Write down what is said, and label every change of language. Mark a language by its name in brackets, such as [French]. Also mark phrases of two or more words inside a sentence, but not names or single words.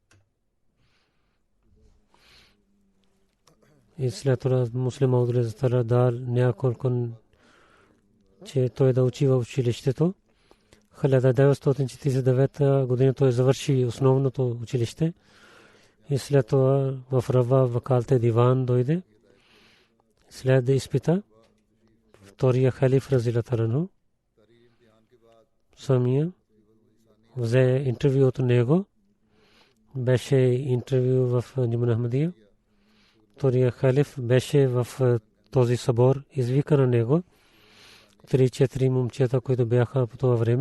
[Bulgarian] И след това Муслим Мауд разилата дал няколко, че той да учи в училището. 1949 година той завърши основното училище. И след това в Рава вакалте диван дойде. След да изпита втория халиф [Arabic] رضي الله عنه [Bulgarian] самия взе интервю от него. Беше интервю в Джамат Ахмадия. Втория халиф беше в този събор. Извика на него 3-4 момчета, които бяха по това време.